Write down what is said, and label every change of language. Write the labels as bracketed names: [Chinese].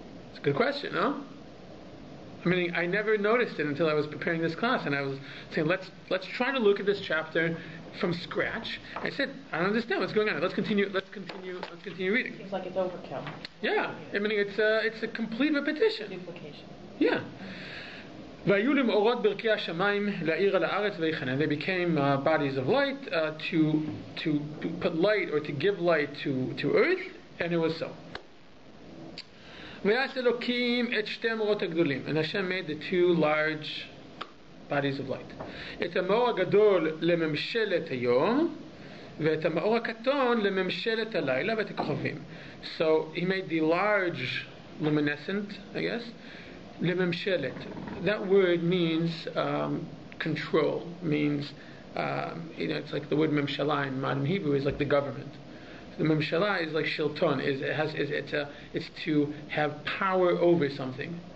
[English] It's a good question, no? I mean, I never noticed it until I was preparing this class, and I was saying, let's try to look at this chapter from scratch. I said, I don't understand what's going on. Let's continue reading. Seems like it's overkill. Yeah, I mean, it's a complete repetition. Duplication. Yeah. [Hebrew] והיו למאורות ברכי השמיים להאיר על הארץ ויחנן. [English] They became bodies of light to put light or to give light to earth, and it was so. [Hebrew] ויעש אלוקים את שתי המאורות הגדולים, [English] and Hashem made the 2 large bodies of light. [Hebrew] את המאור הגדול לממשלת היום, ואת המאור הקטון לממשלת הלילה ואת הכוכבים. [English] So he made the large luminescent, I guess, לממשלת. That word means control, means it's like the word memshala in modern Hebrew is like the government. The memshala is like shilton, it's to have power over something.